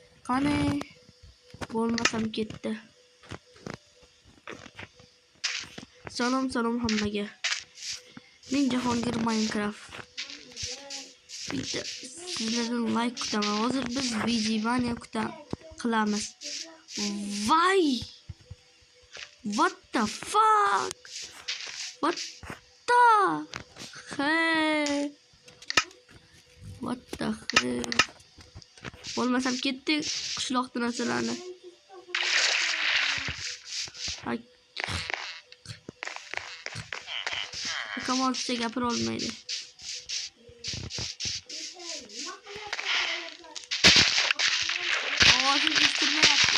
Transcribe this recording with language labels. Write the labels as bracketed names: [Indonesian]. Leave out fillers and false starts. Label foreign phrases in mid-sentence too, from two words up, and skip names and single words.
[Uzbek] Qani bo'lmasam ketdi. Salom hammaga. Men Jahongir Minecraft. Bitta sizlardan like kutaman. Hozir biz Vijivaniya qilamiz. Vay! [English] What the fuck? What the hell? What the hell? [Uzbek] Bo'lmasam ketdi qishloqda narsalarni. Kamol size gapira olmaydi. Ovozini eshitmayapti.